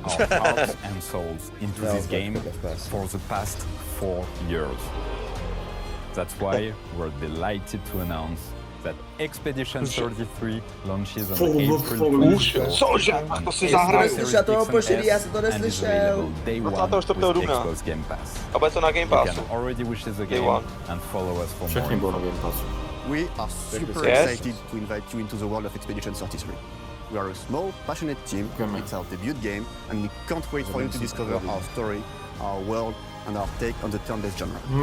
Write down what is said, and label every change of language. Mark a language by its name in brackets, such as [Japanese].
[English] Our hearts and souls into this game for the past 4 years. That's why we're delighted to announce that Expedition 33 launches on April 24th. [Czech] To si zahraju. Slyšel toho pošilí, já jsem to neslyšel. [English] Day 1 with Xbox Game Pass. [Czech] A bude to na Game Passu. [English] can already wish the game and follow us for more. [Czech] budou na Game Passu. [English] We are super excited to invite you into the world of Expedition 33. We are a small, passionate team. It's our debut game, and we can't wait for you to discover our story, our world, and our take on the turn-based genre.